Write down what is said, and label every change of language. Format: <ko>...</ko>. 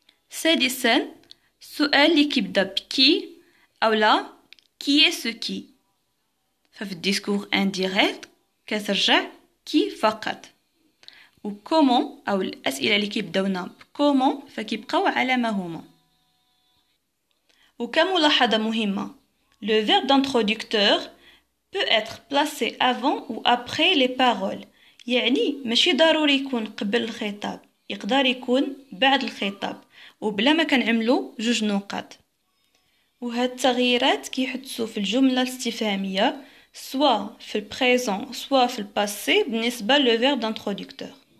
<ar>سادسا السؤال اللي كيبدا بكي او لا</ar> <fr>qui est ce qui</fr> <ar>ففي الديسكور indirect كترجع كي فقط و comment او الاسئله اللي كيبداونا comment فكيبقاو على ما هما وكملاحظة مهمة</ar> <fr>le verbe d'introducteur peut être placé avant ou après les paroles.</fr> <ar>يعني ماشي ضروري يكون قبل الخطاب، يقدر يكون بعد الخطاب وبلا ما كنعملو جوج نقاط. وهاد التغييرات كيحدثوا في الجملة الاستفهامية سوا في البريزون سوا في الباسي بالنسبة لو فيرب d'introducteur.</ar>